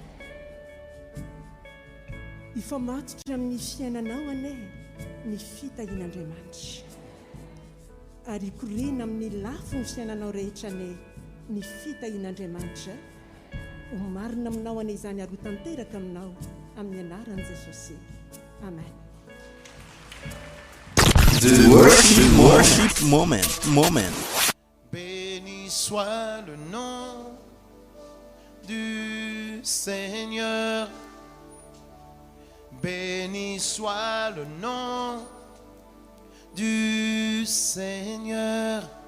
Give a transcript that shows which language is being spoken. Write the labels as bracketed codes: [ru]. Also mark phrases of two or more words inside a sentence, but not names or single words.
[mg] ifamatotra amin'ny fiainanao ane ny fitahin'Andriamanitra ary korina amin'ny lafo ny fiainanao rehetra ane ny fitahin'Andriamanitra marina aminao ane izany aro tanteraka aminao amin'ny anaran'i Jesosy. Amen. [en] The worship moment. [fr] Béni soit le nom du Seigneur. Béni soit le nom du Seigneur.